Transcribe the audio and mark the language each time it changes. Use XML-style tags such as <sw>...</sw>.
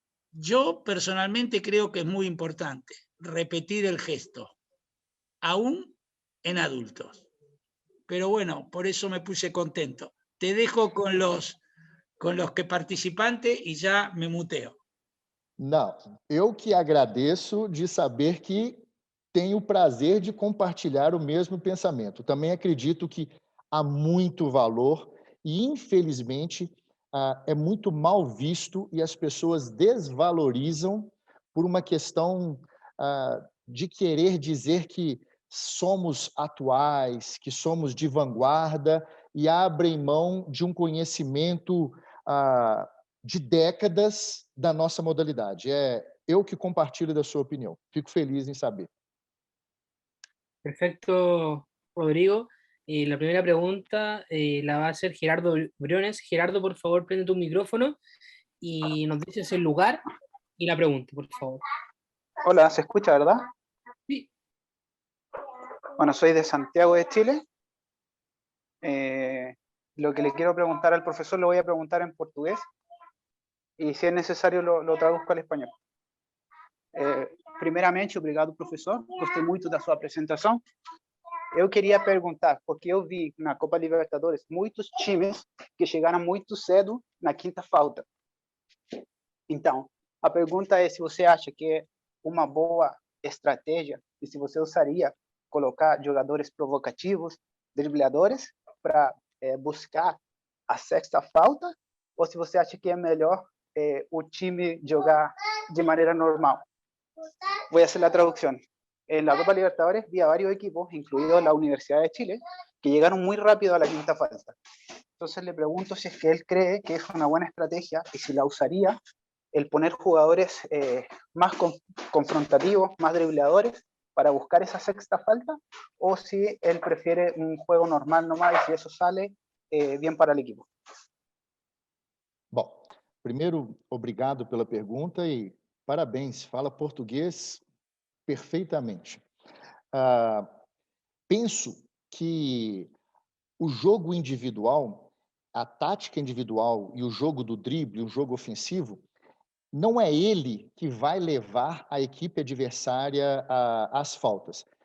<es>Yo personalmente creo que es muy importante repetir el gesto, aún en adultos. Pero bueno, por eso me puse contento. Te dejo con los que participantes y ya me muteo.</es> <pt>Não, eu que agradeço de saber que tenho o prazer de compartilhar o mesmo pensamento. Também acredito que há muito valor e, infelizmente, é muito mal visto e as pessoas desvalorizam por uma questão de querer dizer que somos atuais, que somos de vanguarda e abrem mão de um conhecimento de décadas da nossa modalidade. Eu que compartilho da sua opinião. Fico feliz em saber.</pt> <es>Perfecto, Rodrigo. La primera pregunta la va a hacer Gerardo Briones. Gerardo, por favor, prende tu micrófono y nos dices el lugar y la pregunta, por favor. Hola, ¿se escucha, verdad? Sí. Bueno, soy de Santiago de Chile. Lo que le quiero preguntar al profesor lo voy a preguntar en portugués y si es necesario lo traduzco al español.</es> <pt>Primeiramente, obrigado, professor. Gostei muito da sua apresentação. Eu queria perguntar, porque eu vi na Copa Libertadores muitos times que chegaram muito cedo na quinta falta. Então, a pergunta é se você acha que é uma boa estratégia e se você usaria colocar jogadores provocativos, dribladores, para buscar a sexta falta, ou se você acha que é melhor o time jogar de maneira normal.</pt> <es>Voy a hacer la traducción. En la Copa Libertadores vi a varios equipos, incluido la Universidad de Chile, que llegaron muy rápido a la quinta falta. Entonces le pregunto si es que él cree que es una buena estrategia y si la usaría el poner jugadores más confrontativos, más dribladores, para buscar esa sexta falta, o si él prefiere un juego normal nomás y si eso sale bien para el equipo.</es> <pt>Bom, primeiro, obrigado pela pergunta e Parabéns, fala português perfeitamente. Penso que o jogo individual, a tática individual e o jogo do drible, o jogo ofensivo, não é ele que vai levar a equipe adversária às faltas.</pt>